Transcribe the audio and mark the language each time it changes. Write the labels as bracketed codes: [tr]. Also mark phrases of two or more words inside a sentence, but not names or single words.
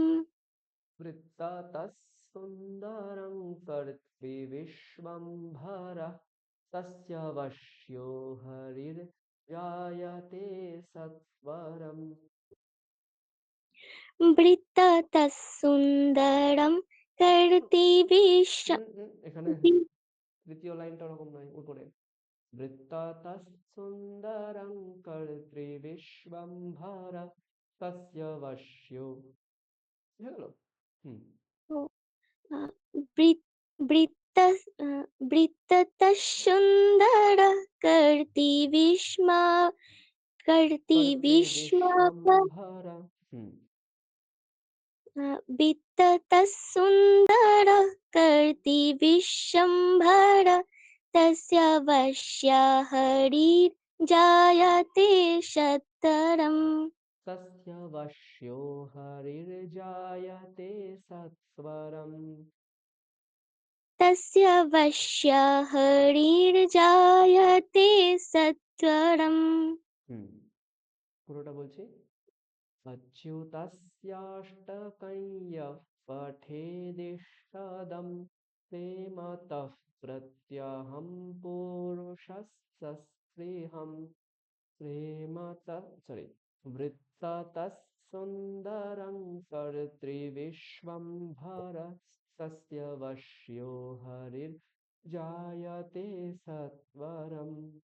[sa] वृत्ततः सुन्दरं कर्तृविश्वम्भर तस्य वश्यो हरिर्जायते सत्वरम्। वृत्ततः सुन्दरं कर्तृविश्वं। [bn] এখানে তৃতীয় লাইনটা ওরকম নয়, উপরে [sa] वृत्ततः सुन्दरं कर्तृविश्वम्भर तस्य वश्यो, [bn] বুঝে গেল? [sa] वृत्ततः सुन्दरं कर्तृविश्वम्भर वित्ततः सुन्दरः कर्तृविश्वम्भर तस्य वश्या हरिर्जायते सत्वरम्। तस्य वश्यो हरिर्जायते सत्वरम्। तस्य वश्या हरिर्जायते सत्वरम्। [bn] পুরোটা বলছি। [sa] अच्युतस्याष्टकैः पठेदिष्टदं प्रेमतः प्रत्यहं पुरुषस्सस्पृहं वृत्ततः सुन्दरं कर्तृविश्वम्भर तस्य वश्यो हरिर्जायते सत्वरम्।